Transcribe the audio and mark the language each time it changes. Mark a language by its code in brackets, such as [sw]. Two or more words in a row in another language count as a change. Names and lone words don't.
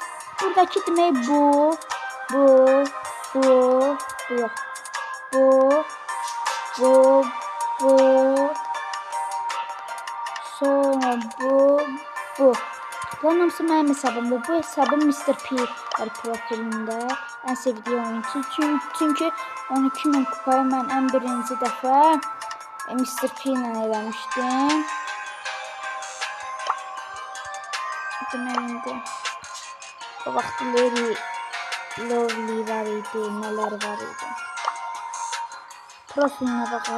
[az] Buradakı demək bu. Sonra bu. Bunun hamısı mənim hesabımdır. Bu hesabım Mr. [tr] P profilində. En sevdiğim oyuncu. [az] Çünkü 12.000 kupayı mən en birinci dəfə Mr. P ilə eləmişdim. Demək indi o vaxt Larry Lovely var idi, nələr var idi. Profilinə baxaq.